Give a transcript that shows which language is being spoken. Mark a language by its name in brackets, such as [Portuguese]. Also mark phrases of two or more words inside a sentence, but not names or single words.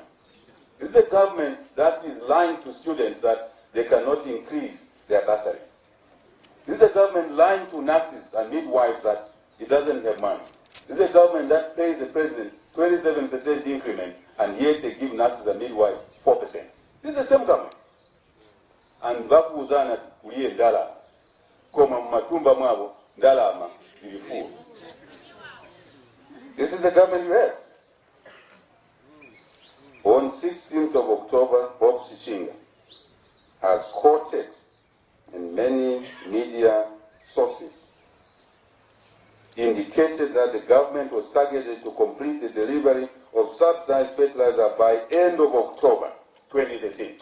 [English] This is a government that is lying to students that they cannot increase their bursary. This is a government lying to nurses and midwives that it doesn't have money. This is a government that pays the president 27% increment and yet they give nurses and midwives 4%. This is the same government. [Bemba] And bakuzana kuliye ndala koma matumba mwabo ndalama zilifu. [English] This is the government you have. On 16th of October, Bob Sichinga has quoted in many media sources indicated that the government was targeted to complete the delivery of subsidized fertilizer by end of October 2013.